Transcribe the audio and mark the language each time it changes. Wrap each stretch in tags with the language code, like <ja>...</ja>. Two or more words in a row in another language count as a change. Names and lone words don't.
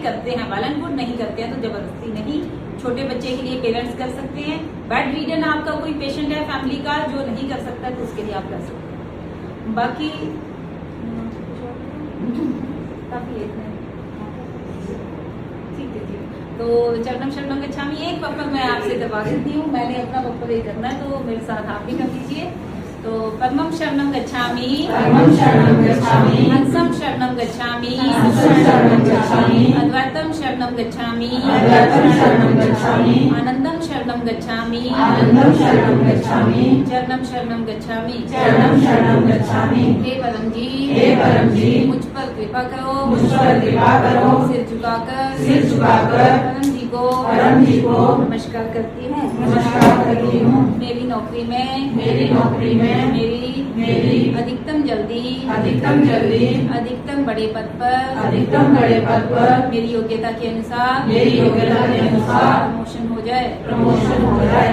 <hi>करते हैं</hi> <en>well and good,</en> <hi>नहीं करते हैं तो जबरदस्ती नहीं। छोटे बच्चे के लिए पेरेंट्स कर सकते हैं।</hi> <en>bed ridden</en> <hi>आपका कोई पेशेंट है फैमिली का जो नहीं कर सकता तो उसके लिए आप कर सकते हैं। बाकी काफी ठीक है जी। तो</hi> <pi>चरणम शरणम गच्छामि</pi> <hi>एक पप्पल मैं आपसे दबा देती हूँ। मैंने अपना पप्पल ये करना है तो मेरे साथ आप भी कर दीजिए।</hi> <pi>तो परमं शरणं गच्छामि, हंसं शरणं गच्छामि, अद्वैतं शरणं गच्छामि, आनंदं शरणं गच्छामि, चरणं शरणं गच्छामि।</pi> <hi>हे परम जी, मुझ पर कृपा करो, सिर झुकाकर परम जी को नमस्कार करती हूँ। मेरी नौकरी में मेरी अधिकतम जल्दी अधिकतम बड़े पद पर मेरी योग्यता के अनुसार प्रमोशन हो जाए।</hi>